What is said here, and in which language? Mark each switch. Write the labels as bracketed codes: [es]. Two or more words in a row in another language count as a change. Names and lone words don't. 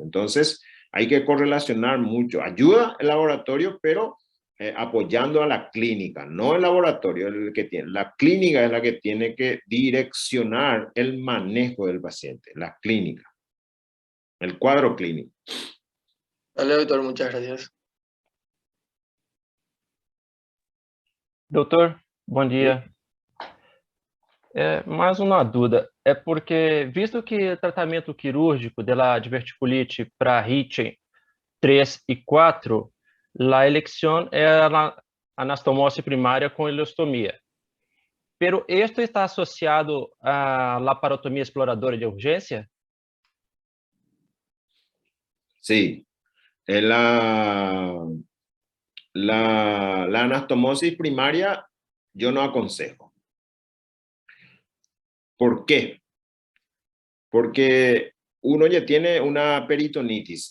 [es] Entonces hay que correlacionar mucho. Ayuda el laboratorio, pero apoyando a la clínica, no el laboratorio el que tiene. La clínica es la que tiene que direccionar el manejo del paciente, la clínica. el cuadro clínico. Dale, doctor, muchas gracias. [pt] Doutor, bom dia. Mais uma dúvida. É porque, visto que o tratamento quirúrgico de diverticulite para HIT 3 e 4, a elección é a anastomose primária com ileostomia. [es] Pero esto está [pt] associado à laparotomia exploradora de urgência? [es] Sí. La anastomosis primaria yo no aconsejo. ¿Por qué? Porque uno ya tiene una peritonitis.